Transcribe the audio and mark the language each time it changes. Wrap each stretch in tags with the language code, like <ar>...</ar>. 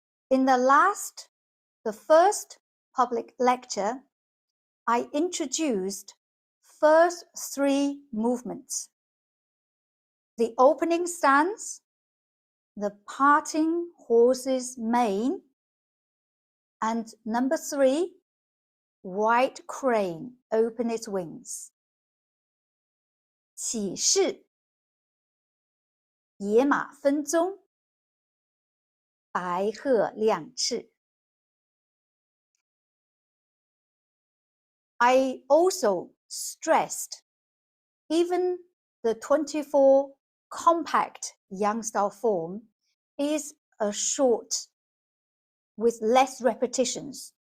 <en>In the first public lecture, I introduced first 3 movements: the opening stance, the parting horse's mane, and number 3, white crane, open its wings.</en> <zh>起势，野马分鬃，白鹤亮翅。</zh> <en>I also stressed even the 24 compact Yang style form is a short with less repetitions.</en>